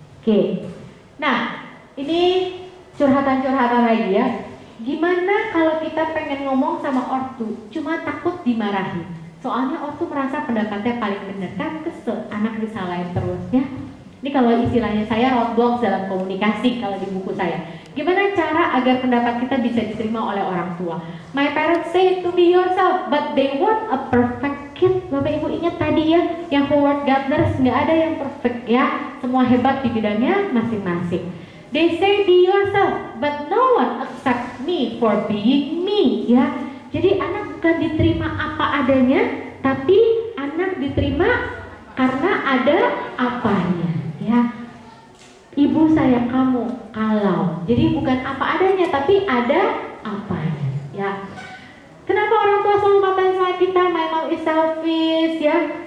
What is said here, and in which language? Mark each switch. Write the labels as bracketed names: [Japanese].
[Indonesian] Oke. Nah, ini curhatan-curhatan lagi ya. Gimana kalau kita pengen ngomong sama ortu, cuma takut dimarahi? Soalnya ortu merasa pendapatnya paling benar, kan kesel anak disalahin terus ya. Ini kalau istilahnya saya roadblocks dalam komunikasi kalau di buku saya. Gimana cara agar pendapat kita bisa diterima oleh orang tua? [English] My parents say to be yourself, but they want a perfect kid. [Indonesian] Bapak Ibu ingat tadi ya, yang Howard Gardner, nggak ada yang perfect ya. Semua hebat di bidangnya masing-masing. [English] They say be yourself, but no one accepts me for being me ya. [Indonesian] Jadi anak bukan diterima apa adanya, tapi anak diterima karena ada apanya ya. Ibu sayang kamu kalau. Jadi bukan apa adanya, tapi ada apanya ya. Kenapa orang tua selalu ngatain sama kita, [English] my mom is selfish [Indonesian] ya.